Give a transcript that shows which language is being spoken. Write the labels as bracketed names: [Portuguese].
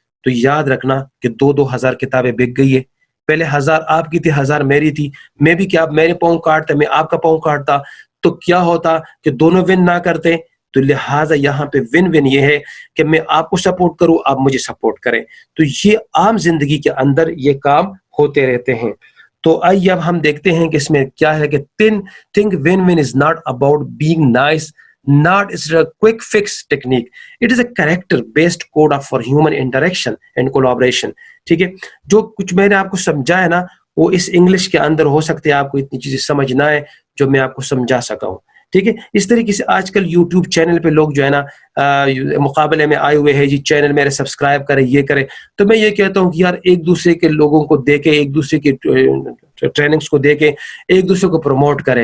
[Urdu] تو یاد رکھنا کہ 2000 کتابیں بک گئی ہے. پہلے 1000 آپ کی تھی, 1000 میری تھی. میں بھی کیا میرے پاؤں کاٹتا, میں آپ کا پاؤں کاٹتا, تو کیا ہوتا کہ دونوں ون نہ کرتے. تو لہٰذا یہاں پہ ون ون یہ ہے کہ میں آپ کو سپورٹ کروں, آپ مجھے سپورٹ کریں. تو یہ عام زندگی کے اندر یہ کام ہوتے رہتے ہیں. تو آئیے اب ہم دیکھتے ہیں کہ اس میں کیا ہے کہ [English] think win-win is not about being nice, not is a quick fix technique. It is a character-based code for human interaction and collaboration. [Urdu] ٹھیک ہے, جو کچھ میں نے آپ کو سمجھایا نا وہ اس انگلش کے اندر ہو سکتے ہیں آپ کو اتنی چیزیں سمجھ نہ آئے جو میں آپ کو سمجھا سکا ہوں. ٹھیک ہے, اس طریقے سے آج کل یوٹیوب چینل پہ لوگ جو ہے نا مقابلے میں آئے ہوئے ہیں, جی چینل میرے سبسکرائب کرے, یہ کرے. تو میں یہ کہتا ہوں کہ یار ایک دوسرے کے لوگوں کو دیکھیں, ایک دوسرے کی ٹریننگز کو دیکھیں, ایک دوسرے کو پروموٹ کریں.